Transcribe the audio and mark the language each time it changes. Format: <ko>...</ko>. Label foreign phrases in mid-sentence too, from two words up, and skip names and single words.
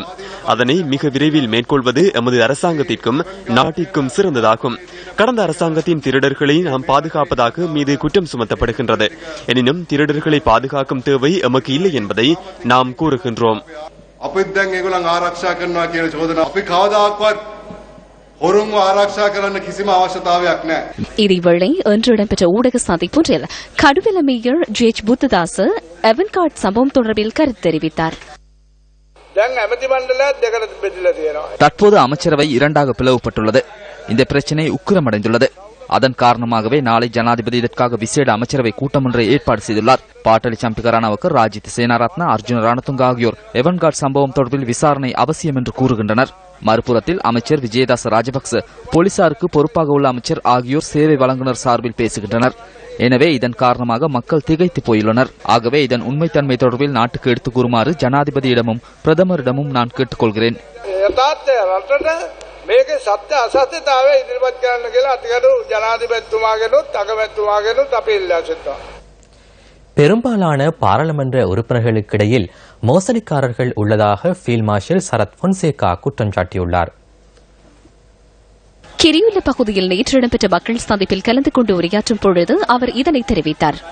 <ta>அதனை மிக விரைவில் மேற்கொள்வது எமது அரசாங்கத்திற்கும் நாட்டிற்கும் சிறந்ததாகும். கடந்த அரசாங்கத்தின் திருடர்களை நாம் பாதுகாப்பதாக மீது குற்றம் சுமத்தப்படுகின்றது. எனினும் திருடர்களை பாதுகாக்கும் தேவை எமக்கு இல்லை என்பதை நாம் கூறுகின்றோம்.</ta> <si>හොරුන්ව ආරක්ෂා කරන්න කිසිම අවශ්‍යතාවයක් නැහැ.</si> <ta>இதேவேளை இன்று இடம்பெற்ற ஊடக சந்திப்பொன்றில் கடுவெல மேயர் ஜேச் புத்ததாச எவன்கார்ட் சம்பவம் தொடர்பில் கருத்து தெரிவித்தார். தற்போது அமைச்சரவை இரண்டாக பிளவுபட்டுள்ளது. இந்த பிரச்சினை உக்கிரமடைந்துள்ளது. அதன் காரணமாகவே நாளை ஜனாதிபதி இதற்காக விசேட அமைச்சரவை கூட்டம் ஒன்றை ஏற்பாடு செய்துள்ளார். பாட்டலி சம்பிகரானாவுக்கு ராஜித் சேனாரத்ன, அர்ஜுன ரணதுங்க ஆகியோர் எவன்கார்ட் சம்பவம் தொடர்பில் விசாரணை அவசியம் என்று கூறுகின்றனர். மறுபுறத்தில் அமைச்சர் விஜயதாச ராஜபக்ச, போலீசாருக்கு பொறுப்பாக உள்ள அமைச்சர் ஆகியோர் சேவை வழங்குனர் சார்பில் பேசுகின்றனர். எனவே இதன் காரணமாக மக்கள் திகைத்து போயுள்ளனர். ஆகவே இதன் உண்மைத்தன்மை தொடர்பில் நாட்டுக்கு எடுத்துக் கூறுமாறு ஜனாதிபதியிடமும் பிரதமரிடமும் நான் கேட்டுக்கொள்கிறேன்.</ta> <si>මේක සත්‍ය අසත්‍යතාවය ඉදිරිපත් කරන්න කියලා අතිගරු ජනාධිපතිතුමාගෙනුත් අගමැතිතුමාගෙනුත් අපි ඉල්ලා සිටිනවා.</si> <ta>பெரும்பாலான பாராளுமன்ற உறுப்பினர்களுக்கிடையில் மோசடிக்காரர்கள் உள்ளதாக ஃபீல்ட் மார்ஷல் சரத் பொன்சேகா குற்றம் சாட்டியுள்ளார். கிரியுல்ல பகுதியில் நேற்று இடம்பெற்ற மக்கள் சந்திப்பில் கலந்து கொண்டு உரையாற்றும் பொழுது அவர் இதனை தெரிவித்தார்.</ta>